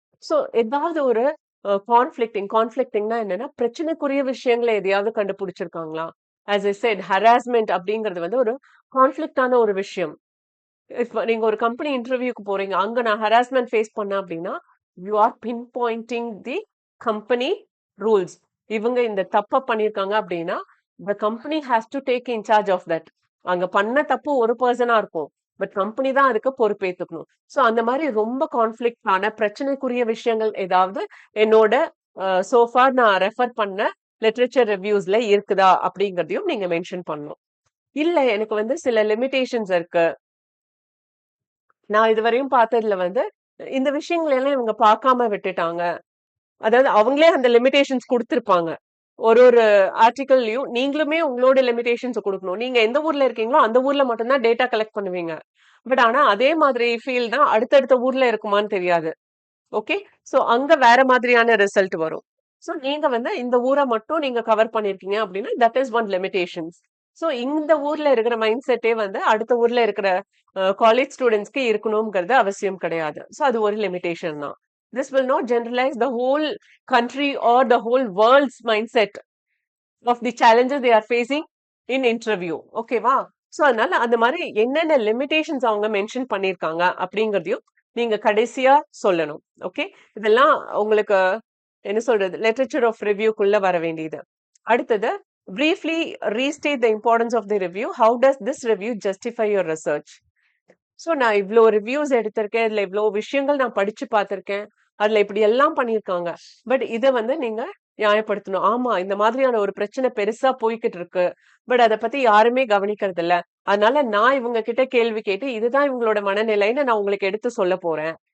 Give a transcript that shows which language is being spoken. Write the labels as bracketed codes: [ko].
[ta] So ஏதாவது ஒரு கான்ஃபிளிக்டிங்னா என்னன்னா பிரச்சனைக்குரிய விஷயங்களை எதையாவது கண்டுபிடிச்சிருக்காங்களா. [en] as I said [ta] ஹராஸ்மெண்ட் அப்படிங்கிறது வந்து ஒரு கான்ஃபிளிக்டான ஒரு விஷயம். இப்ப நீங்க ஒரு கம்பெனி இன்டர்வியூக்கு போறீங்க, அங்க நான் ஹராஸ்மெண்ட் ஃபேஸ் பண்ணேன் அப்படின்னா [en] You are pinpointing the company rules. [ta] இவங்க இந்த தப்ப பண்ணிருக்காங்க அப்படின்னா [en] the company has to take in charge of that. [ta] அங்க பண்ண தப்பு ஒரு பர்சனா இருக்கும், பட் கம்பெனி தான் அதுக்கு பொறுப்பேத்துக்கணும். சோ அந்த மாதிரி ரொம்ப கான்ஃபிளிக்ட் ஆன பிரச்சனைக்குரிய விஷயங்கள் ஏதாவது என்னோட சோஃபார் நான் ரெஃபர் பண்ண லிட்ரேச்சர் ரிவ்யூஸ்ல இருக்குதா அப்படிங்கறதையும் நீங்க மென்ஷன் பண்ணணும். இல்ல எனக்கு வந்து சில லிமிடேஷன்ஸ் இருக்கு, நான் இதுவரையும் பார்த்ததுல வந்து இந்த விஷயங்களை எல்லாம் இவங்க பார்க்காம விட்டுட்டாங்க, அதாவது அவங்களே அந்த லிமிடேஷன்ஸ் கொடுத்திருப்பாங்க, ஒரு ஆர்டிகல்லையும் நீங்களுமே உங்களோட லிமிடேஷன்ஸ் கொடுக்கணும். நீங்க எந்த ஊர்ல இருக்கீங்களோ அந்த ஊர்ல மட்டும்தான் டேட்டா கலெக்ட் பண்ணுவீங்க. பட் ஆனா அதே மாதிரி ஃபீல் தான் அடுத்தடுத்த ஊர்ல இருக்குமான்னு தெரியாது. ஓகே. சோ அங்க வேற மாதிரியான ரிசல்ட் வரும். சோ நீங்க வந்து இந்த ஊரை மட்டும் நீங்க கவர் பண்ணிருக்கீங்க அப்படின்னா [en] That is one limitations. [ta] So இந்த ஊர்ல இருக்கிற மைண்ட் செட்டே வந்து அடுத்த ஊர்ல இருக்கிற காலேஜ் ஸ்டூடெண்ட்ஸ்க்கு இருக்கணுங்கிறது அவசியம் கிடையாது. சோ அது ஒரு லிமிடேஷன் தான். [en] This will not generalize the whole country or the whole world's mindset of the challenges they are facing in interview. [ta] ஓகேவா? சோ அதனால அந்த மாதிரி என்னென்ன லிமிடேஷன்ஸ் அவங்க மென்ஷன் பண்ணிருக்காங்க அப்படிங்கறதையும் நீங்க கடைசியா சொல்லணும். ஓகே. இதெல்லாம் உங்களுக்கு என்ன சொல்றது லிட்டரேச்சர் ஆஃப் ரிவ்யூக்குள்ள வர வேண்டியது. அடுத்தது [en] briefly restate the importance of the review. How does this review justify your research? [ta] So நான் இவ்ளோ ரிவ்யூஸ் எடுத்திருக்கேன். இதுல இவ்ளோ விஷயங்கள் நான் படிச்சு பார்த்திருக்கேன். அதுல இப்படி எல்லாம் பண்ணிருக்காங்க. பட் இத வந்து நீங்க நியாயப்படுத்தணும். ஆமா, இந்த மாதிரியான ஒரு பிரச்சனை பெருசா போய்க்கிட்டு இருக்கு. பட் அத பத்தி யாருமே கவனிக்கிறது இல்ல. அதனால நான் இவங்க கிட்ட கேள்வி கேட்டு இதுதான் இவங்களோட மனநிலைன்னு நான் உங்களுக்கு எடுத்து சொல்ல போறேன்.